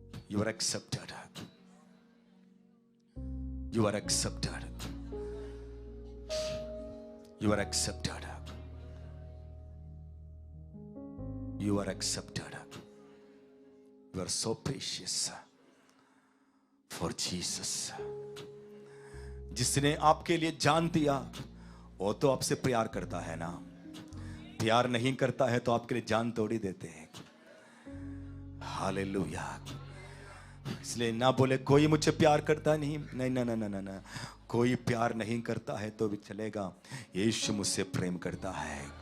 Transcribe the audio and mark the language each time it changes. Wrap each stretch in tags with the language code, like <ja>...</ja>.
<en>You are accepted, you are accepted, you are accepted, you are accepted. You are so precious for Jesus.</en> <hi>जिसने आपके लिए जान दिया, वो तो आपसे प्यार करता है ना। प्यार नहीं करता है तो आपके लिए जान तोड़ी देते हैं। हालेलुया। इसलिए ना बोले कोई मुझे प्यार करता नहीं, नहीं ना ना ना ना ना, कोई प्यार नहीं करता है तो भी चलेगा, यीशु मुझसे प्रेम करता है।</hi>